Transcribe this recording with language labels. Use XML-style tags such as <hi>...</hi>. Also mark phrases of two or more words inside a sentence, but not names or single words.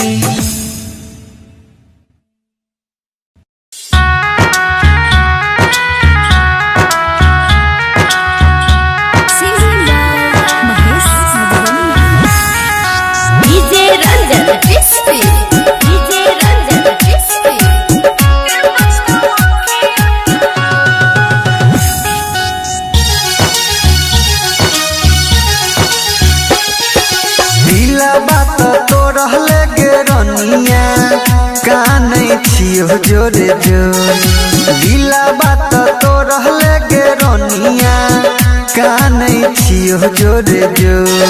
<en>Singing by Mahesh Madhubani.</en> <mai>डीजे रंजन डिस्पी डीजे रंजन डिस्पी दिला बात तो रहले गे रनिया कानै छियो जोरे जोर दिला बात तो रहले गे रनिया कानै छियो जोरे जोर</mai>